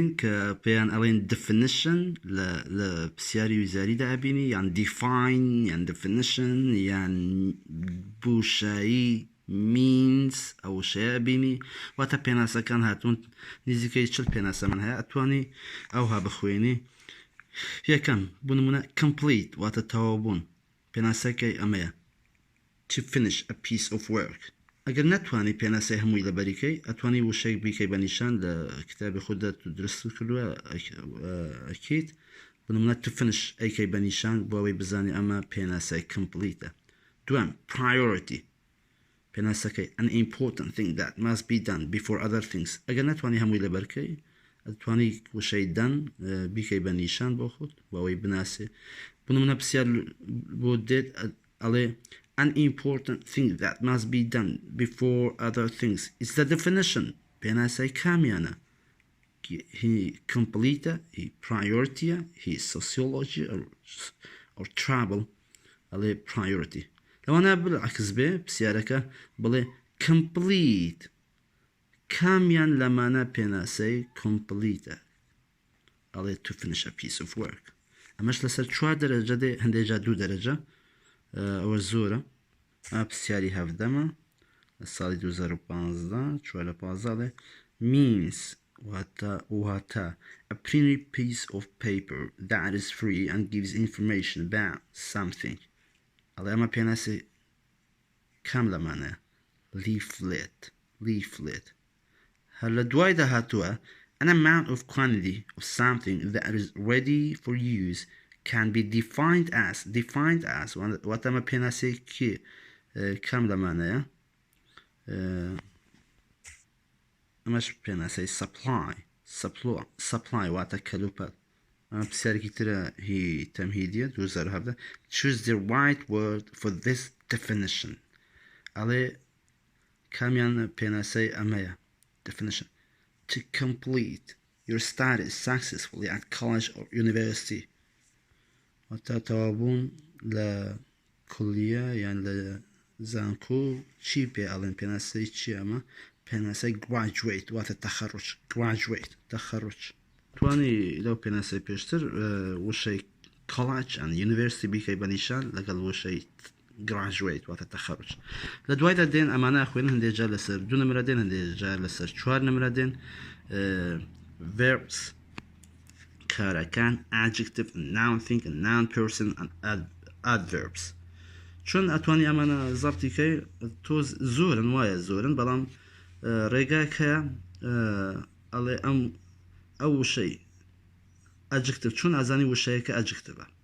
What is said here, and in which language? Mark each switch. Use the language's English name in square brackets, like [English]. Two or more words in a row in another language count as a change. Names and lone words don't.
[Central Kurdish] کە پێیان ئەڵێن definition لە پرسیاری ویزاریدا ئەبینی یان define یان definition یان بوشایی means ئەو شەیە بینی واتە پێناسەکان هاتوون نزیکەی 40 پێناسە من هەیە ئەتوانی ئەوها بخوێنی یەکەم بوو نمونە complete واتە تەواوبوون پێناسەکەی ئەمەیە [English] to finish a piece of work [Central Kurdish] ئەگەر نەتوانی پێناسەی هەمووی لە بەریکەی ئەتوانی وشەیەک بیکەی بە نیشان لە کتابی خوددا تو درست کردووە ئەکیت بوو نمونە [English] to finish [Central Kurdish] ئەیکەی بە نیشان بۆ ئەوەی بزانی ئەمە پێناسەی completeە دوام priority پێناسەکەی [English] an important thing that must be done before other things [Central Kurdish] ئەگەر نەتوانی هەمووی لە بەرکەی ئەتوانی وشەی دەن بیکەی بە نیشان بۆ خۆت بۆ ئەوەی بناسێ بوو نمونە پرسیار بۆ دێت ئەڵێ [English] an important thing that must be done before other things is the definition [Central Kurdish] پێناسەی کامیانە هی [English] complete هی priority هی sociology or travel [Central Kurdish] ئەڵێ priority لەوانە بالعکس بێ پرسیارەکە بڵێ complete کامیان لەمانە پێناسەی complete ئەڵێ to [English] finish a piece of work [Central Kurdish] ئەمەش لەسەر 4 دەرەجە دێ هەندێجا 2 دەرەجە ئەوە زۆرە پرسیاری هەفدەمە لە ساڵی 2015 چوارە پازاڵێ means واتە [English] a printed piece of paper that is free and gives information about something [Central Kurdish] ئەڵێ ئەمە پێناسی کام لەمانە [English] leaflet [Central Kurdish] هەر لە دوایدا هاتووە [English] an amount of quantity of something that is ready for use can be defined as [Central Kurdish] واتە ئەمە پێناسی کی کام لەمانەیە ئەمەش پێناسەی supply واتە کەلوپەت ئەمە پرسیارێکی ترە هی تەمهیدیە 2017 [English] choose the right word for this definition [Central Kurdish] ئەڵێ کامیان پێناسەی ئەمەیە [English] definition to complete your studies successfully at college or university [Central Kurdish] واتە تەوابوون لە کولیە یان لە زانکۆ چی پێ ئەڵێن پێناسەی چی ئەمە پێناسەی graduate واتە تەخەڕوج graduate تەخەڕوج توانی لەو پێناسەی پێشتر وشەی [English] college and [Central Kurdish] university بیکەی بەنیشان لەگەڵ وشەی graduate واتە تەخەڕوج لە دوایدا دێن ئەمانە خوێن هەندێجا لەسەر 2 نمرە دێن هەندێجا لەسەر 4 نمرە دێن verbs کارەکان [English] adjective noun thing and noun person and adverbs [Central Kurdish] چۆن ئەتوانی ئەمانە زەبتیکەی تۆ زۆرن وایە زۆرن بەڵام ڕێگاکە ئەڵێ ئەو وشەی adjective چۆن ئازانی وشەیەکە adjectivە